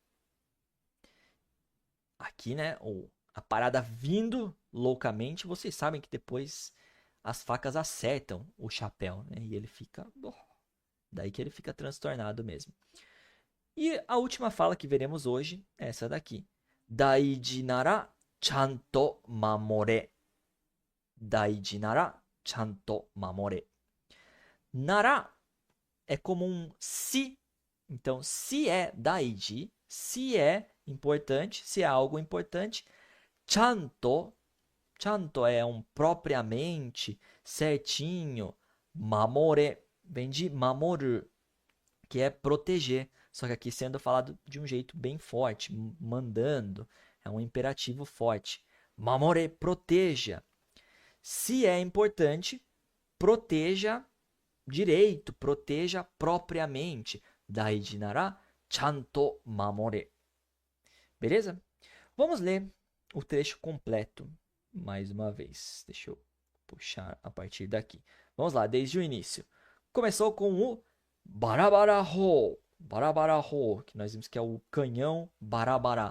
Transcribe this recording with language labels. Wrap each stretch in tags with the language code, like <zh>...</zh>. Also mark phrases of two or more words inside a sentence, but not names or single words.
<pt>Aqui, né? A parada vindo loucamente. Vocês sabem que depois as facas acertam o chapéu, né? E ele fica... Daí que ele fica transtornado mesmo. E a última fala que veremos hoje é essa daqui.</pt> <ja>大事ならちゃんと守れ. 大事ならちゃんと守れ.</ja> <pt>Nara é como um se. Então, se é daiji, se é importante, se é algo importante, chanto, chanto é um propriamente, certinho, mamore, vem de mamoru, que é proteger. Só que aqui sendo falado de um jeito bem forte, mandando, é um imperativo forte. Mamore, proteja. Se é importante, proteja direito, proteja propriamente.</pt> <ja>大事ならちゃんと守れ.</ja> <pt>Beleza? Vamos ler o trecho completo mais uma vez. Deixa eu puxar a partir daqui. Vamos lá, desde o início. Começou com o Barabara-ho. Barabara-ho, que nós vimos que é o canhão Barabara.</pt>